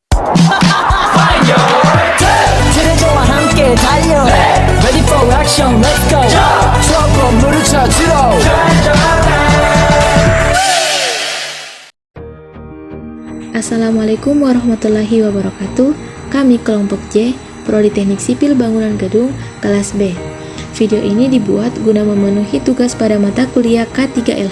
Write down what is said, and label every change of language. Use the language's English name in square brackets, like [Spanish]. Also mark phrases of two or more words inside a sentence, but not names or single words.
[Korean] 트레저와 함께 달려 [English] Ready for action, let's go [Korean] 추억 건물을 찾으러 [Arabic] السلام عليكم ورحمة الله وبركاته. [Indonesian] Kami kelompok J, Prodi Teknik Sipil Bangunan Gedung, kelas B. Video ini dibuat guna memenuhi tugas pada mata kuliah K3LH.